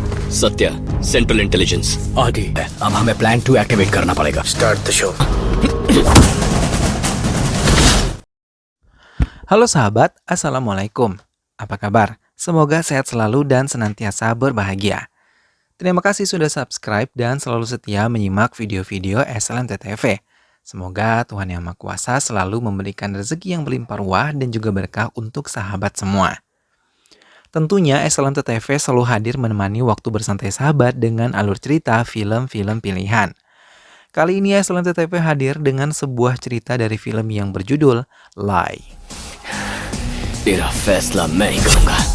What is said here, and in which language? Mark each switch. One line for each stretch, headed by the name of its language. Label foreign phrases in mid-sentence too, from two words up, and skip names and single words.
Hindi: सत्या, सेंट्रल इंटेलिजेंस। आगे अब हमें प्लान 2 एक्टिवेट करना पड़ेगा।
English: Start the show.
Indonesian: Halo sahabat, Assalamualaikum. Apa kabar? Semoga sehat selalu dan senantiasa berbahagia. Terima kasih sudah subscribe dan selalu setia menyimak video-video SLMT-TV. Semoga Tuhan Yang Maha Kuasa selalu memberikan rezeki yang berlimpah ruah dan juga berkah untuk sahabat semua. Tentunya SLMT-TV selalu hadir menemani waktu bersantai sahabat dengan alur cerita film-film pilihan. Kali ini SLMT-TV hadir dengan sebuah cerita dari film yang berjudul Lie.
Hindi: तेरा फैसला मैं ही करूंगा।